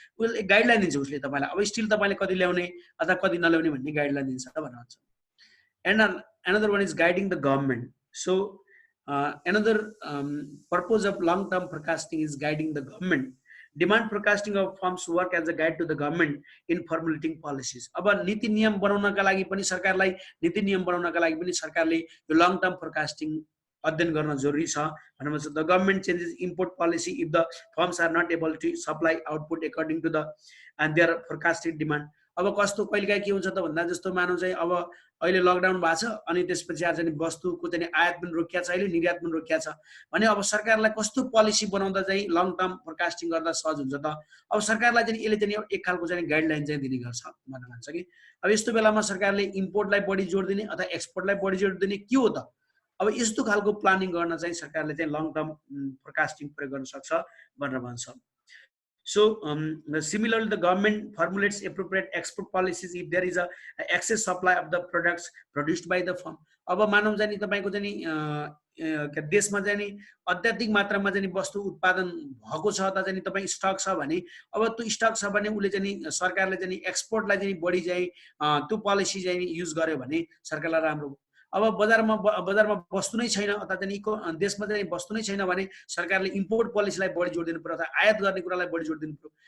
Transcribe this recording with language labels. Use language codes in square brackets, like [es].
[ne] उले गाइडलाइन दिन्छ उसले तपाईलाई अब स्टिल तपाईले कति ल्याउने अथवा कति नल्याउने भन्ने गाइडलाइन दिन्छ भनेर भन्छ। [en] And another one is guiding the government. So another purpose of long term forecasting is guiding the government. Demand forecasting of firms work as a guide to the government in formulating policies. [ne] अब नीति नियम बनाउनका लागि पनि सरकारलाई नीति नियम बनाउनका लागि पनि सरकारले यो लङ टर्म फोरकास्टिङ अध्ययन गर्न जरुरी छ भनेर भन्छ। [en] The government changes import policy if the firms are not able to supply output according to the and their forecasted demand. [ne] अब कस्तो कहिलेकाहीँ के हुन्छ त भन्दा जस्तो मानौ चाहिँ अब अहिले लकडाउन भएको छ अनि त्यसपछि आज चाहिँ वस्तुको चाहिँ आयात पनि रोकिया छ, अहिले निर्यात पनि रोकिया छ भने अब सरकारलाई कस्तो पोलिसी बनाउँदा चाहिँ लङ टर्म फोरकास्टिङ गर्दा सहज हुन्छ त। अब सरकारलाई चाहिँ यसले चाहिँ एक खालको चाहिँ गाइडलाइन चाहिँ दिने गर्छ भनेर भन्छ कि अब यस्तो बेलामा सरकारले इम्पोर्टलाई बढी जोड दिने अथवा एक्सपोर्टलाई बढी जोड दिने के हो त। अब यस्तो खालको प्लानिङ गर्न चाहिँ सरकारले चाहिँ लङ टर्म फोरकास्टिङ प्रयोग गर्न सक्छ भनेर भन्छ। [en] So similarly, the government formulates appropriate export policies if there is a excess supply of the products produced by the firm. [ne] अब मानव जानी तपाईको जानी देशमा जानी अत्याधिक मात्रामा जानी वस्तु उत्पादन भएको छ त जानी तपाई स्टक छ भने अब त्यो स्टक छ भने उले जानी सरकारले जानी एक्सपोर्टलाई जानी बढी चाहिँ त्यो पोलिसी चाहिँ युज गर्यो भने सरकारलाई राम्रो। अब बजारमा वस्तु नै छैन अथवा चाहिँ देशमा चाहिँ वस्तु नै छैन भने सरकारले इम्पोर्ट पोलिसीलाई बढी जोड दिनु पर्यो अथवा आयात गर्ने कुरालाई बढी जोड दिनु पर्यो।